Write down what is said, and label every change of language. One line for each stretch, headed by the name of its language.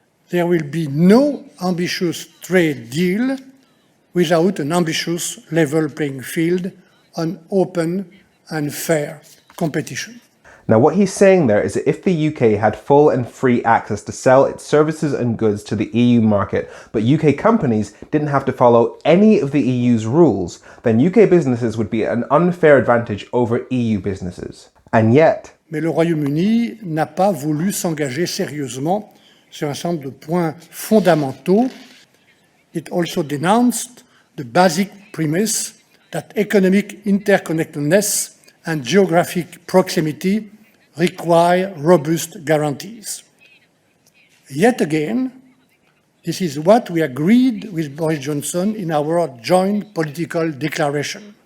English: There will be no ambitious trade deal without an ambitious level playing field on open and fair competition. Now, what he's saying there is that if the UK had full and free access to sell its services and goods to the EU market, but UK companies didn't have to follow any of the EU's rules, then UK businesses would be at an unfair advantage over EU businesses. And yet...
French: Mais le Royaume-Uni n'a pas voulu s'engager sérieusement sur un certain nombre de points fondamentaux.
English: It also denounced the basic premise that economic interconnectedness and geographic proximity require robust guarantees. Yet again, this is what we agreed with Boris Johnson in our joint political declaration.